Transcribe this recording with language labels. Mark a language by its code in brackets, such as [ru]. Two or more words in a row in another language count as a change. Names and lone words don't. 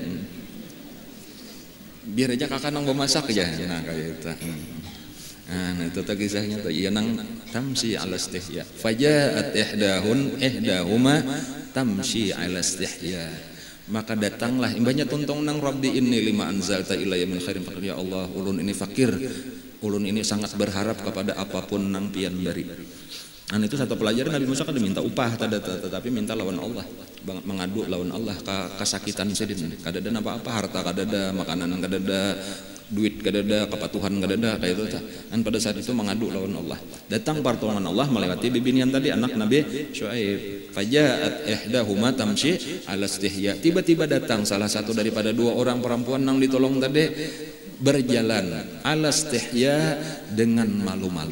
[bjn] biar aja kakak nang bemasak aja nah kayak itu itu teh kisahnya tuh iya nang [ar] تمشي على استحياء فجاءت إحداهما تمشي على استحياء [bjn] maka datanglah imbahnya tuntung nang [ar] رب إني لما أنزلت إلي من خير فقير يا الله [bjn] ulun ini fakir ulun ini sangat berharap kepada apapun nang pian bari. Itu satu pelajaran Nabi Musa kan diminta upah tetapi minta lawan Allah mengadu lawan Allah kesakitan sedin kadada apa-apa harta kadada makanan kadada duit kadada kepatuhan kadada kayak itu dan pada saat itu mengadu lawan Allah datang pertolongan Allah melewati bibinian tadi anak Nabi Syuaib [ar] فجاءت إحداهما تمشي على استحياء [bjn] tiba-tiba datang salah satu daripada dua orang perempuan yang ditolong tadi berjalan [ar] على استحياء [bjn] dengan malu-malu.